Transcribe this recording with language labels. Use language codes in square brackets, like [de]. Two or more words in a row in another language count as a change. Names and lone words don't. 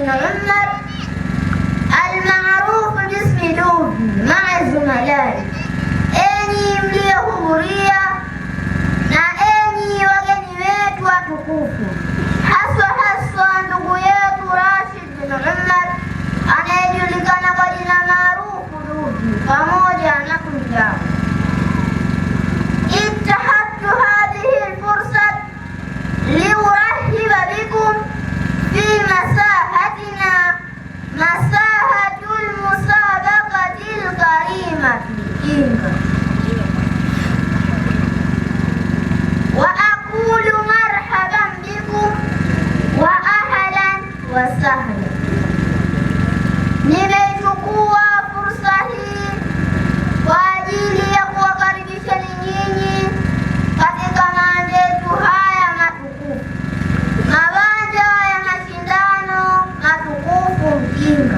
[ar] عمر المعروف باسم دوبي مع زملائه, [sw] enyi mliohudhuria na enyi wageni wetu watukufu, haswa ndugu yetu Rashid bin Umar anayejulikana kwa jina maarufu Dubi pamoja na kundi lake. [ar] اتخذت هذه الفرصة لأرحب بكم في مساحتنا، مساحة المسابقة الكريمة الكينغ، وأقول مرحبا بكم وأهلا وسهلا. [sw] Nimechukua fursa hii kwa ajili ya kuwakaribisheni nyinyi katika mabanja yetu haya matukufu, mabanja ya mashindano matukufu Mkinga.